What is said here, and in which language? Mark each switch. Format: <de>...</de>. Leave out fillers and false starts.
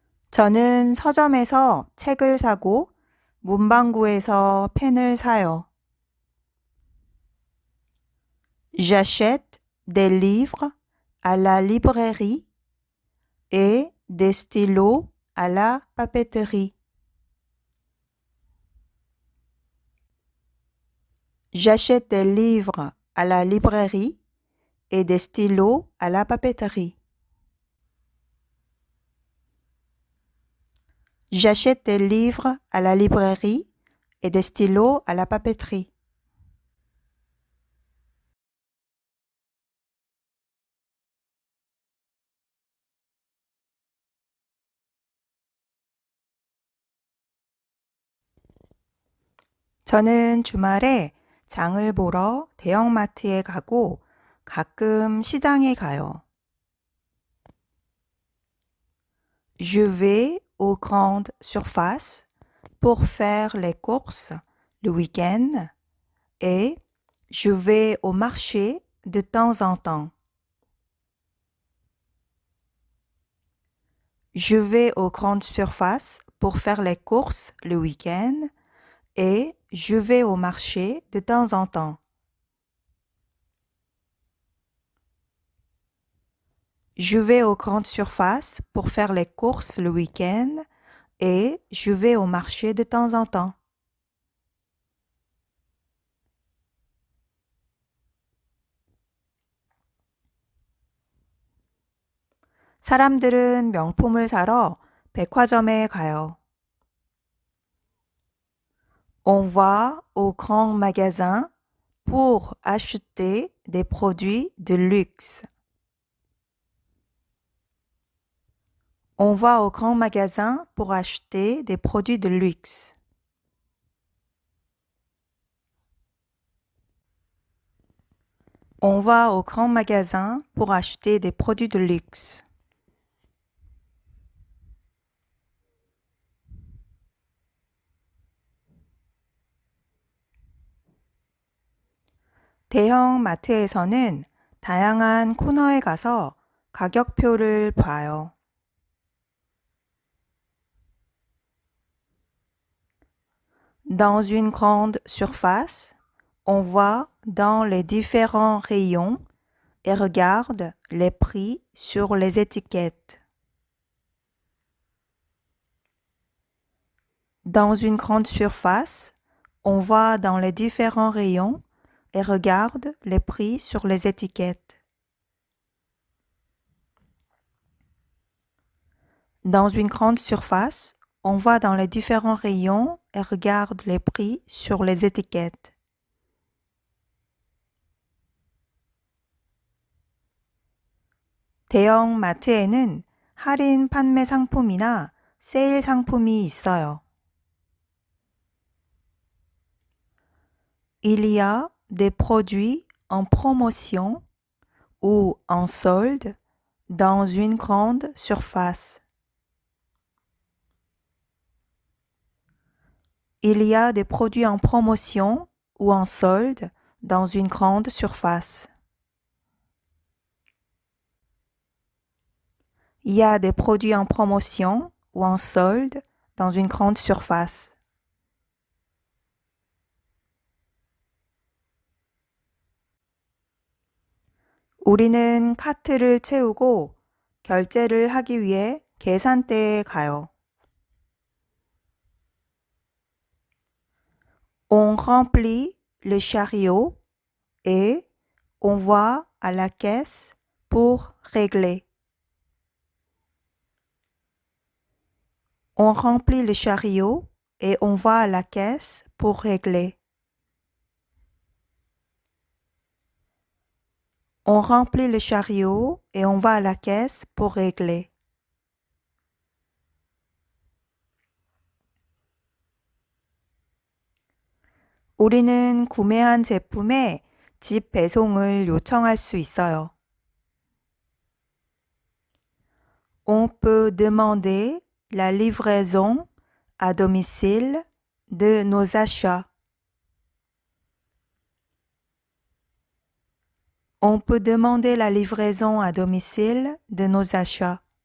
<ko>저는 서점에서 책을 사고 문방구에서 펜을 사요.</ko> <fr>J'achète des livres à la librairie et des stylos à la papeterie. J'achète des livres à la librairie et des stylos à la papeterie. J'achète des livres à la librairie et des stylos à la papeterie.</fr> <ko>저는 주말에 장을 보러 대형마트에 가고 가끔 시장에 가요.</ko> <fr>Je vais aux grandes surfaces pour faire les courses le week-end et je vais au marché de temps en temps. Je vais aux grandes surfaces pour faire les courses le week-end et je vais au marché de temps en temps. Je vais aux grandes surfaces pour faire les courses le week-end et je vais au marché de temps en temps.</fr> <ko>사람들은 명품을 사러 백화점에 가요.</ko> <fr>On va au grand magasin pour acheter des produits de luxe. On va au grand magasin pour acheter des produits de luxe. On va au grand magasin pour acheter des produits de luxe.</fr> <ko>대형 마트에서는 다양한 코너에 가서 가격표를 봐요.</ko> <fr>Dans une grande surface, on va dans les différents rayons et regarde les prix sur les étiquettes. Dans une grande surface, on va dans les différents rayons et regarde les prix sur les étiquettes. Dans une grande surface, on va dans les différents rayons et regarde les prix sur les étiquettes.</fr> <ko>대형 마트에는 할인 판매 상품이나 세일 상품이 있어요.</ko> <fr>Il y a des produits en promotion ou en solde dans une grande surface. Il y a des produits en promotion ou en solde dans une grande surface. Il y a des produits en promotion ou en solde dans une grande surface.</fr> <ko>우리는 카트를 채우고 결제를 하기 위해 계산대에 가요.</ko> <fr>On remplit le chariot et on va à la caisse pour régler. On remplit le chariot et on va à la caisse pour régler. On remplit le chariot et on va à la caisse pour régler.</fr> <ko>우리는 구매한 제품의 집 배송을 요청할 수 있어요.</ko> <fr>On peut demander la livraison à domicile de nos achats. On peut demander la livraison à domicile de nos achats.</fr>